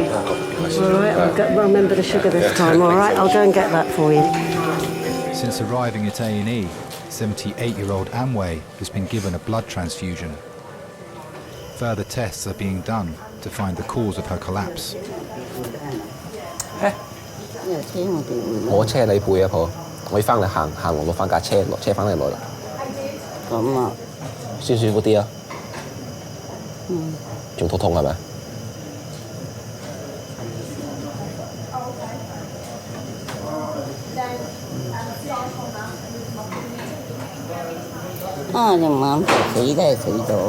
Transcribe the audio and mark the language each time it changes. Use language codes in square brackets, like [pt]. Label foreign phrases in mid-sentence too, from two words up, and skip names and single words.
[en] All right, I'll remember the sugar this time, all right? I'll go and get that for you. Since arriving at A&E, 78-year-old Amway has been given a blood transfusion. Further tests are being done to find the cause of her collapse. [yue] 我車你背啊，婆，我要翻嚟行路落翻架車，落車翻嚟攞啦。咁啊，舒服啲啊？仲痛係咪？啊，隻眼死都係死咗嘅。